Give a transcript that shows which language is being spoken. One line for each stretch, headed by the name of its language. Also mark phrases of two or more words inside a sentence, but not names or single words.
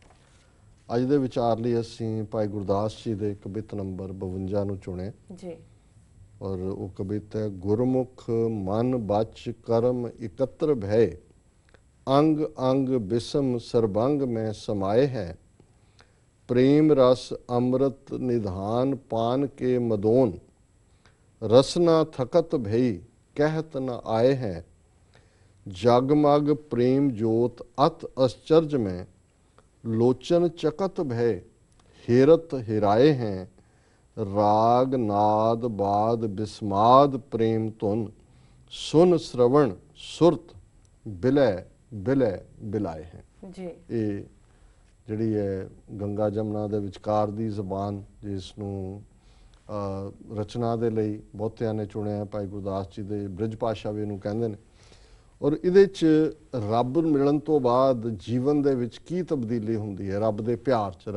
Punjabi: ਅੱਜ ਦੇ ਵਿਚਾਰ ਲਈ ਅਸੀਂ ਭਾਈ ਗੁਰਦਾਸ ਜੀ ਦੇ ਕਵਿਤ ਨੰਬਰ 52 ਨੂੰ ਚੁਣਿਆ ਜੀ। ਔਰ ਉਹ ਕਵਿਤ ਹੈ, ਗੁਰਮੁਖ ਮਨ ਬਚ ਕਰਮ ਇਕੱਤਰ ਭੈ, ਅੰਗ ਅੰਗ ਬਿਸਮ ਸਰਬੰਗ ਮੈਂ ਸਮਾਏ ਹੈ, ਪ੍ਰੇਮ ਰਸ ਅੰਮ੍ਰਿਤ ਨਿਧਾਨ ਪਾਨ ਕੇ ਮਦੋਨ, ਰਸਨਾ ਥਕਤ ਭਈ ਕਹਤ ਨ ਆਏ ਹੈਂ, ਜਗਮਗ ਪ੍ਰੇਮ ਜੋਤ ਅਤ ਅਸਚਰਜ ਮੇਂ, ਲੋਚਨ ਚਕਤ ਭਯ ਹੇਰਤ ਹਿਰਾਏ ਹੈਂ, ਰਾਗ ਨਾਦ ਬਾਦ ਬਿਸਮਾਦ ਪ੍ਰੇਮ ਤੁਨ, ਸੁਨ ਸ੍ਰਵਣ ਸੁਰਤ ਬਿਲਯ ਬਿਲਯ ਬਿਲਾਏ ਹੈਂ। जी। ਜਿਹੜੀ ਹੈ ਗੰਗਾ ਜਮਨਾ ਦੇ ਵਿਚਕਾਰ ਦੀ ਜ਼ਬਾਨ, ਜਿਸ ਨੂੰ ਰਚਨਾ ਦੇ ਲਈ ਬਹੁਤਿਆਂ ਨੇ ਚੁਣਿਆ, ਭਾਈ ਗੁਰਦਾਸ ਜੀ ਦੇ ਬ੍ਰਿਜ ਭਾਸ਼ਾ ਵੀ ਇਹਨੂੰ ਕਹਿੰਦੇ ਨੇ। ਔਰ ਇਹਦੇ 'ਚ ਰੱਬ ਮਿਲਣ ਤੋਂ ਬਾਅਦ ਜੀਵਨ ਦੇ ਵਿੱਚ ਕੀ ਤਬਦੀਲੀ ਹੁੰਦੀ ਹੈ, ਰੱਬ ਦੇ ਪਿਆਰ 'ਚ।